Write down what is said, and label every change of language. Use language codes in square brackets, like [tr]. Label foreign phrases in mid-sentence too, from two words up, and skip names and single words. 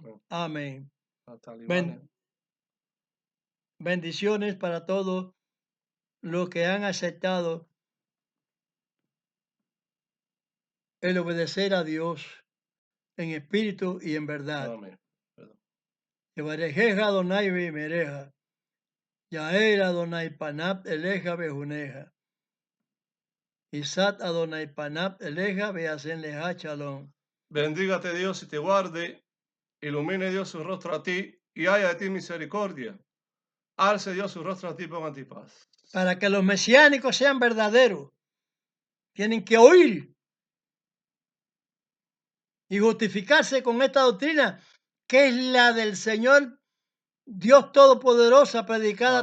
[es] Amén. Amén. Hasta Libania. Bendiciones para todos los que han aceptado el obedecer a Dios en espíritu y en verdad. Amén. Perdón. [he] יברכך אדוני וישמרך יאר אדוני פניו אליך ויחנך ישא אדוני פניו אליך וישם לך שלום. [es] Bendígate Dios y te guarde, ilumine Dios su rostro a ti y haya de ti misericordia. Alce Dios su rostro a ti y ponga en ti paz. Para que los mesiánicos sean verdaderos, tienen que oír y justificarse con esta doctrina, que es la del Señor Dios Todopoderosa, predicada a